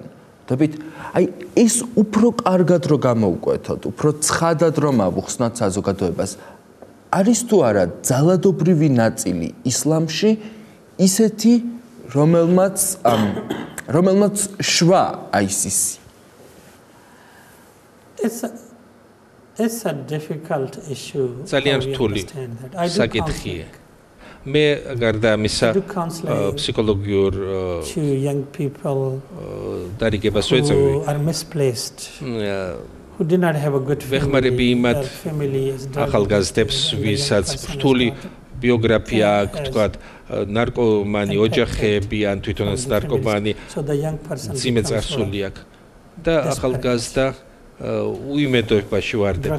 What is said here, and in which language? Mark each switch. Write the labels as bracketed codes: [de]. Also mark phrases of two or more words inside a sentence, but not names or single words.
[ka] დებით, აი ეს უფრო კარგად რო გამოვკვეთოთ, უფრო ცხადად რომ ავუხსნათ საზოგადოებას. არის თუ არა ძალადობრივი ნაწილი ისლამში ისეთი, რომელმაც შვა ISIS. [en] It's a difficult issue. [ka] ძალიან რთული საკითხია. მე გარდა ამისა ფსიქოლოგიურ [en] young people [ka] დარიგებას ვეწევი. [en] Are misplaced. Who did not have a good [ka] ვეხმარები იმათ ახალგაზრდებს, ვისაც რთული ბიოგრაფია აქვს, თქვათ, ნარკომანი ოჯახები ან თვითონაც ნარკომანი, ძიმე წარსული აქვს და ახალგაზრდა უიმედოებაში ვარდება.